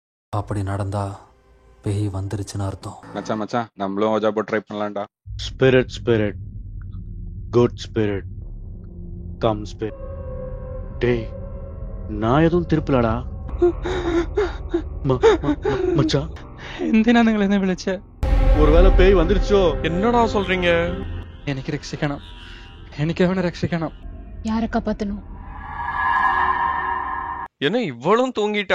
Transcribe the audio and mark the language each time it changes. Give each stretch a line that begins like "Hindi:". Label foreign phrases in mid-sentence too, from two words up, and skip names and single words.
Tamil: அப்படி நடந்தா பேய் வந்துருச்சுன்னு அர்த்தம். மச்சான் மச்சான் நம்மளும் ஓஜா போட்டு ட்ரை பண்ணலாம்டா.
English: spirit good spirit come spirit.
Tamil: டேய் நான் எதுவும் திருப்பலடா மச்சான்.
Malayalam: എന്തിനാ നിങ്ങൾ എന്നെ വിളിച്ച്?
Tamil: ஒருவேளை பேய் வந்துருச்சோ? என்னடா சொல்றீங்க?
Malayalam: എനിക്ക് രക്ഷിക്കണം, എനിക്ക് അവനെ രക്ഷിക്കണം.
Tamil: யாரை காப்பாத்தணும்? என்ன இவ்வளவும் தூங்கிட்டா?